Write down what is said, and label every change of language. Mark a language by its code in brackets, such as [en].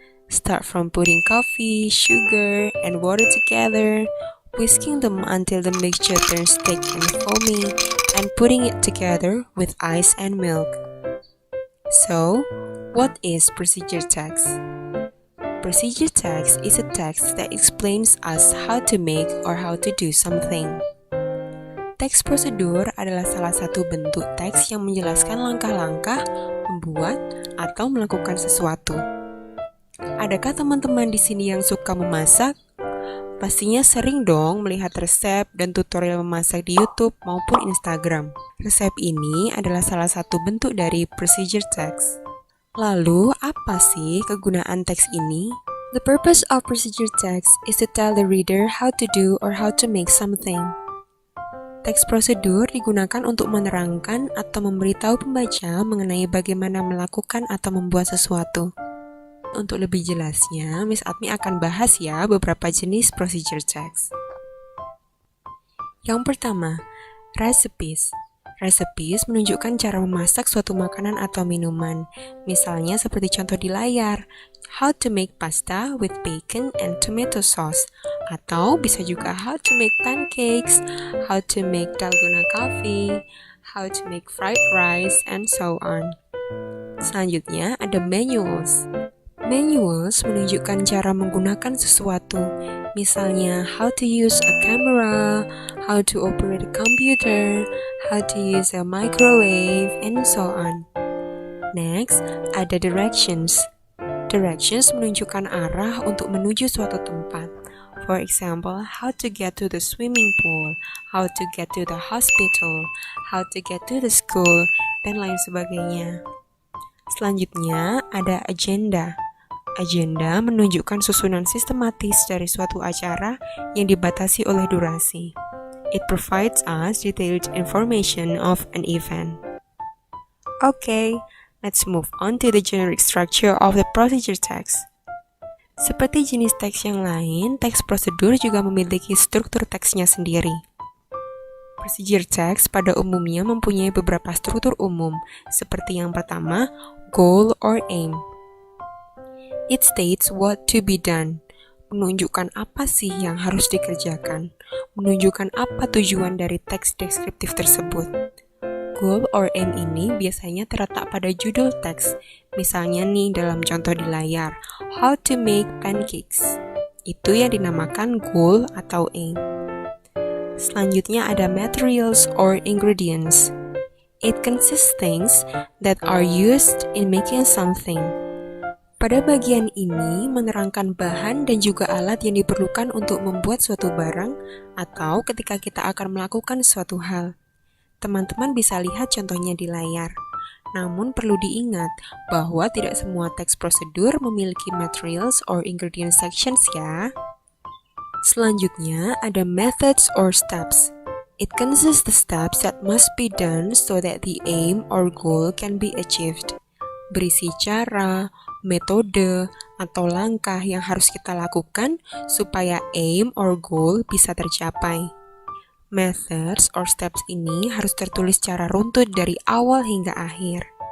[en] Start from putting coffee, sugar, and water together, whisking them until the mixture turns thick and foamy, and putting it together with ice and milk. So, what is procedure text? Procedure text is a text that explains us how to make or how to do something. [id] Teks prosedur adalah salah satu bentuk teks yang menjelaskan langkah-langkah membuat atau melakukan sesuatu. Adakah teman-teman di sini yang suka memasak? Pastinya sering dong melihat resep dan tutorial memasak di YouTube maupun Instagram. Resep ini adalah salah satu bentuk dari procedure text. Lalu, apa sih kegunaan teks ini? The purpose of procedure text is to tell the reader how to do or how to make something. Teks prosedur digunakan untuk menerangkan atau memberitahu pembaca mengenai bagaimana melakukan atau membuat sesuatu. Untuk lebih jelasnya, Miss Atmi akan bahas ya beberapa jenis procedure text. Yang pertama, recipes. Recipes menunjukkan cara memasak suatu makanan atau minuman. Misalnya seperti contoh di layar, [en] how to make pasta with bacon and tomato sauce. [id] Atau bisa juga [en] how to make pancakes, how to make dalgona coffee, how to make fried rice, and so on. [id] Selanjutnya ada manuals. Manuals menunjukkan cara menggunakan sesuatu, misalnya [en] how to use a camera, how to operate a computer, how to use a microwave, and so on. [id] Next, ada directions. Directions menunjukkan arah untuk menuju suatu tempat. [en] For example, how to get to the swimming pool, how to get to the hospital, how to get to the school, [id] dan lain sebagainya. Selanjutnya, ada agenda. Agenda menunjukkan susunan sistematis dari suatu acara yang dibatasi oleh durasi. [en] It provides us detailed information of an event. Okay, let's move on to the generic structure of the procedure text. [id] Seperti jenis teks yang lain, teks prosedur juga memiliki struktur teksnya sendiri. Procedure text pada umumnya mempunyai beberapa struktur umum, seperti yang pertama, goal or aim. [en] It states what to be done, [id] menunjukkan apa sih yang harus dikerjakan, menunjukkan apa tujuan dari teks deskriptif tersebut. Goal or aim ini biasanya terletak pada judul teks, misalnya nih dalam contoh di layar, [en] how to make pancakes. [id] Itu yang dinamakan goal atau aim. Selanjutnya ada materials or ingredients. [en] It consists things that are used in making something. [id] Pada bagian ini menerangkan bahan dan juga alat yang diperlukan untuk membuat suatu barang atau ketika kita akan melakukan suatu hal. Teman-teman bisa lihat contohnya di layar. Namun perlu diingat bahwa tidak semua teks prosedur memiliki materials or ingredient sections ya. Selanjutnya ada methods or steps. [en] It consists the steps that must be done so that the aim or goal can be achieved. [id] Berisi cara, metode, atau langkah yang harus kita lakukan supaya aim or goal bisa tercapai. Methods or steps ini harus tertulis secara runtut dari awal hingga akhir.